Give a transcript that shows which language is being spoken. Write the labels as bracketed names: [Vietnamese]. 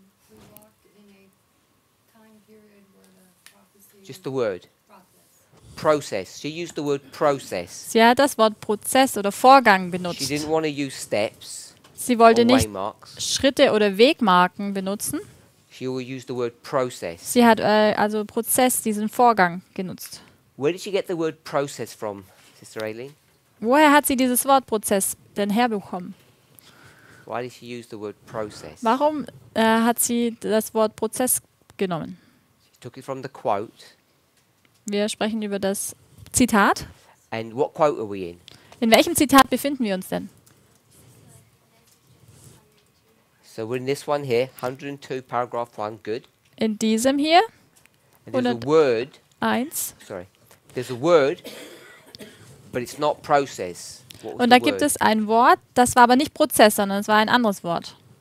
[English] We walked in a time period where the prophecy Just was the word. process. Process. She used the word process. [German] Sie hat das Wort Prozess oder Vorgang [English] She [German] benutzt. [English] didn't want to use steps [German] Sie [English] or [German] wollte nicht [English] waymarks. [German] Schritte oder Wegmarken benutzen. [English] She always used the word process. [German] Sie hat also Prozess, diesen Vorgang genutzt. [English] Where did she get the word process from, Sister Aileen? [German] Woher hat sie dieses Wort Prozess denn herbekommen? [English] Why did she use the word process? [German] Warum hat sie das Wort Prozess genommen? [English] She took it from the quote. [German] Wir sprechen über das Zitat. [English] And what quote are we in? [German] In welchem Zitat befinden wir uns denn? [English] So we're in this one here, 102, paragraph 1, good. [German] In diesem hier, [English] And there's a [German] 100. [English] word, [German] 1. [English] sorry, there's a word, but it's not process. What was [German] Und da [English] the [German] gibt [English] word? [German] es ein Wort, das war aber nicht Prozess, sondern es war ein anderes Wort.